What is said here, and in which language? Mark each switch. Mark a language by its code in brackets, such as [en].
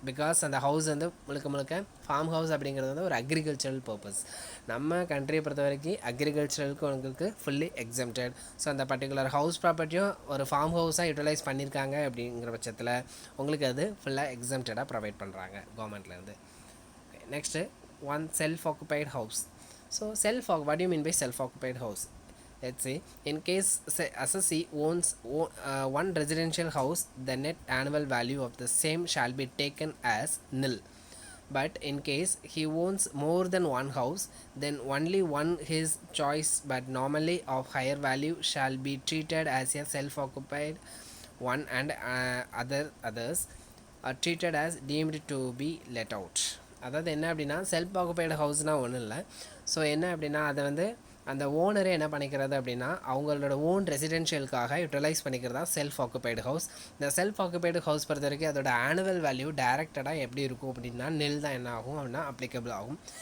[ta] Because அந்த house வந்து முழுக்க முழுக்க ஃபார்ம் ஹவுஸ் அப்படிங்கிறது வந்து ஒரு அக்ரிகல்ச்சரல் பர்பஸ். நம்ம கண்ட்ரியை பொறுத்த வரைக்கும் அக்ரிகல்ச்சரலுக்கு உங்களுக்கு ஃபுல்லி எக்ஸம்டட். ஸோ அந்த பர்டிகுலர் ஹவுஸ் ப்ராப்பர்ட்டியும் ஒரு ஃபார்ம் ஹவுஸாக யூட்டிலைஸ் பண்ணியிருக்காங்க அப்படிங்கிற பட்சத்தில் உங்களுக்கு அது ஃபுல்லாக எக்ஸம்டடாக ப்ரொவைட் பண்ணுறாங்க கவர்மெண்ட்லேருந்து. Next one self occupied house. [en] So what do you mean by self-occupied house? Let's say in case assessee owns one residential house, the net annual value of the same shall be taken as nil. But in case he owns more than one house, then only one his choice but normally of higher value shall be treated as a self-occupied one, and others are treated as deemed to be let out. [ta] அதாவது என்ன அப்படின்னா self occupied ஹவுஸ்னால் ஒன்றும் இல்லை. So என்ன அப்படின்னா அதை வந்து அந்த ஓனரே என்ன பண்ணிக்கிறது அப்படின்னா அவங்களோட own ரெசிடென்ஷியலுக்காக utilise பண்ணிக்கிறதா self occupied house. இந்த செல்ஃப் ஆக்குபைடு ஹவுஸ் பொறுத்த வரைக்கும் அதோட ஆனுவல் வேல்யூ டேரெக்டடாக எப்படி இருக்கும் அப்படின்னா நெல் தான் என்ன ஆகும் அப்படின்னா அப்ளிகபிள் ஆகும்.